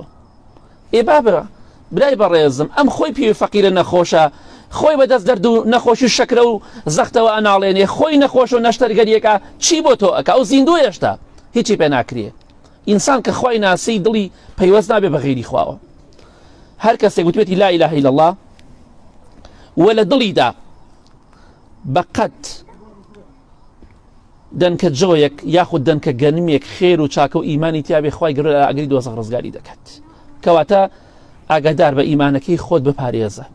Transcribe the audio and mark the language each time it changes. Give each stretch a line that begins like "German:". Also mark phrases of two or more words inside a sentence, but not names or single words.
Central Kurdish: ئێ بابرا برای بەڕێزم، ئەم خۆی پێوی فەقیرە نەخۆشە، خۆی بەدەست دەرد و نەخۆشی شەکرە و زەختەوە ئەناڵێنێ، خۆی نەخۆش و نەشتەرگەریەکە چی بۆ تۆ ئەکا؟ ئەو زیندوو هێشتا هیچی پێ ناکرێ. ئینسان کە خوای ناسی دڵی پەیوەست نابێ بە غەیری خواوە. هەر کەسێک گوتوێتی
Arabic: لا إله إلا الله
Central Kurdish: و لە دڵیدا بەقەت دەنکە جۆیەک یاخود دەنکە گەنمێک خێر و چاکە و ئیمانی تیابێ خوای گەورە لە ئاگری دۆزەخ ڕزگاری دەکات. کەواتە ئاگادار بە ئیمانەکەی خۆت بپارێزە.